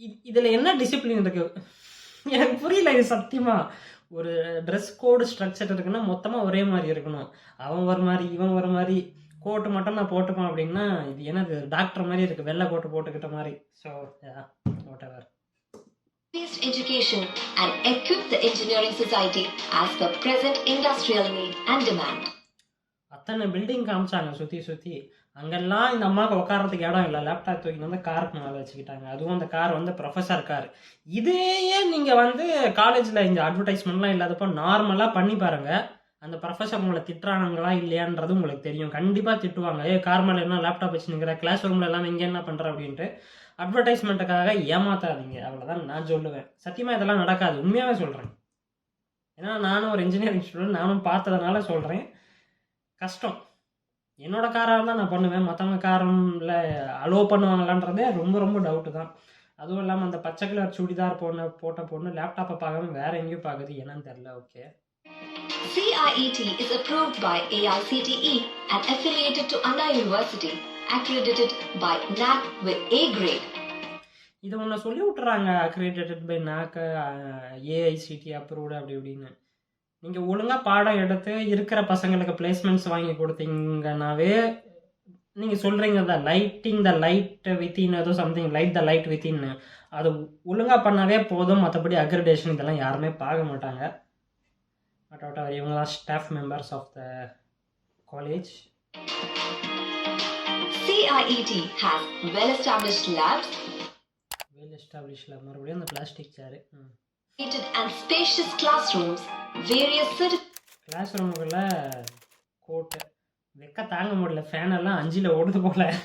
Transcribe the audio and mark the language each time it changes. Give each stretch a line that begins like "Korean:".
Tamil: இதில் என்ன டிசிப்ளின் இருக்குது எனக்கு புரியல. இது சத்தியமாக ஒரு ட்ரெஸ் கோடு ஸ்ட்ரக்சர் இருக்குன்னா மொத்தமாக ஒரே மாதிரி இருக்கணும். அவன் ஒரு மாதிரி இவன் ஒரு மாதிரி, கோட்டு மட்டும் நான் போட்டுப்பேன் அப்படின்னா இது என்னது டாக்டர் மாதிரி இருக்குது, வெள்ளை கோட்டு போட்டுக்கிட்ட மாதிரி.
English: So whatever. Education and equip the engineering society as per present industrial need and demand.
Tamil: அத்தனை பில்டிங் காமிச்சாங்க சுற்றி சுற்றி. அங்கெல்லாம் இந்த அம்மாவுக்கு உட்காரத்துக்கு இடம் இல்லை, லேப்டாப் தூக்கி வந்து காருக்கு மேலே வச்சுக்கிட்டாங்க. அதுவும் அந்த கார் வந்து ப்ரொஃபஸர் கார். இதையே நீங்கள் வந்து காலேஜில் இந்த அட்வர்டைஸ்மெண்ட்லாம் இல்லாதப்போ நார்மலாக பண்ணி பாருங்கள். அந்த ப்ரொஃபஸர் உங்களை திட்டுறாங்களா இல்லையான்றது உங்களுக்கு தெரியும். கண்டிப்பாக திட்டுவாங்க. கார் மேலே என்ன லேப்டாப் வச்சு நிற்கிற, கிளாஸ் ரூமில் எல்லாம் இங்கே என்ன பண்ணுற அப்படின்ட்டு. அட்வர்டைஸ்மெண்ட்டுக்காக ஏமாத்தாதீங்க, அவ்வளோதான் நான் சொல்லுவேன். சத்தியமாக இதெல்லாம் நடக்காது, உண்மையாகவே சொல்கிறேன். ஏன்னா நானும் ஒரு இன்ஜினியரிங் ஸ்டூடெண்ட், நானும் பார்த்ததுனால சொல்கிறேன். கஷ்டம். என்னோட காராக இருந்தால் நான் பண்ணுவேன், மற்றவங்க காரில் அலோவ் பண்ணுவாங்களான்றதே ரொம்ப ரொம்ப டவுட்டு தான். அதுவும் இல்லாமல் அந்த பச்சை கலர் சுடிதார் போட்ட பொண்ணு லேப்டாப்பை பார்க்காம வேற எங்கேயும் பார்க்குது, என்னன்னு தெரில. Okay.
English: CIET is approved by AICTE and affiliated to Anna University, accredited by NAC with A grade.
Tamil: இதை ஒன்று சொல்லி விட்டுறாங்க, accredited by NAC, AICTE approved அப்படி இப்படின்னு. நீங்கள் ஒழுங்காக பாடம் எடுத்து இருக்கிற பசங்களுக்கு பிளேஸ்மெண்ட்ஸ் வாங்கி கொடுத்தீங்கன்னாவே, நீங்கள் சொல்கிறீங்க தான்
English: lighting the light within
Tamil: ஏதோ something,
English: light the light within,
Tamil: அது ஒழுங்காக பண்ணாவே போதும். மற்றபடி அக்ரிடேஷன் இதெல்லாம் யாருமே பார்க்க மாட்டாங்க.
English: but whatever,
Tamil: இவங்களாம்
English: Staff members of the college. CIET has well-established labs,
Tamil: மறுபடியும் அந்த plastic chair,
English: and spacious classrooms, various
Tamil: class ரூமுக்குள்ள கோட்டு வெக்க தாங்க முடியல, ஃபேன் எல்லாம் 5ல் ஓடுது போல.